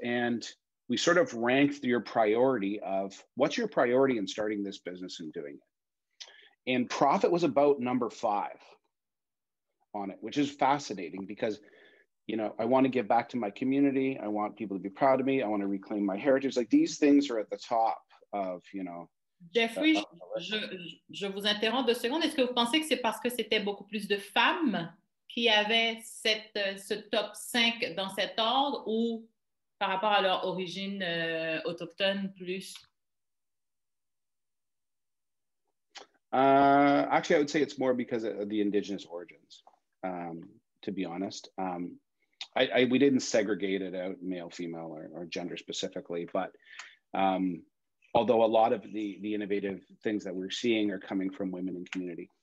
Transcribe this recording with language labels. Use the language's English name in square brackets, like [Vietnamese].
[English] And we sort of ranked your priority of what's your priority in starting this business and doing it. And profit was about number 5 on it, which is fascinating because, you know, I want to give back to my community. I want people to be proud of me. I want to reclaim my heritage. Like these things are at the top of, you know. [French] Jeffrey, je vous interromps 2 secondes. Est-ce que vous pensez que c'est parce que c'était beaucoup plus de femmes qui avaient ce top 5 dans cet ordre ou par rapport à leur origine autochtone plus? [English] Actually, I would say it's more because of the Indigenous origins, to be honest. We didn't segregate it out male, female, or gender specifically, but although a lot of the innovative things that we're seeing are coming from women in community.